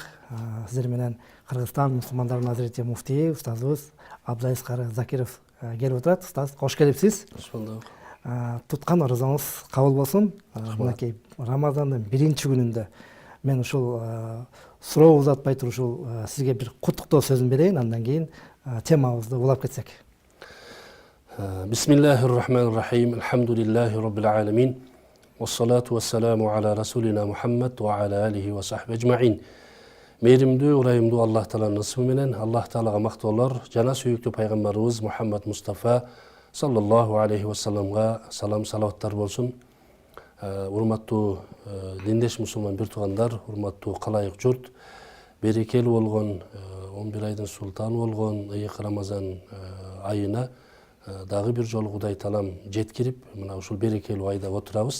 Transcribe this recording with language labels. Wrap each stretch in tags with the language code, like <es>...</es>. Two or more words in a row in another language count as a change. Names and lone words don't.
<ky>Сиздер менен Кыргызстан мусулмандарынын азирети муфтии устазыбыз Абдулазиз Кары Закиров келип отурат. Устаз, кош келипсиз. Кош болдук. Туткан орозоңуз кабыл болсун. Мынакей Рамазандын биринчи күнүндө мен ушул суроо узатпай туруп ушул сизге бир куттуктоо сөзүн берейин, андан кийин темабызды улап кетсек.</ky> <ar>بسم الله الرحمن الرحيم. الحمد لله رب العالمين. والصلاة والسلام على رسولنا محمد وعلى آله وصحبه أجمعين.</ar> <ky>Мейримдүү, урайымдуу Аллах Тааланын ысмы менен Аллах Таалага мактоолор, жана сүйүктүү пайгамбарыбыз Мухаммад Мустафа</ky> <ar>صلى الله عليه وسلم</ar> <ky>салам салаваттар болсун. Урматтуу диндеш мусулман бир туугандар, урматтуу калайык журт, берекелүү болгон 11 айдын султаны болгон ыйык Рамазан айына дагы бир жолу Кудай Таалам жеткирип, мына ушул берекелүү айда отурабыз.</ky>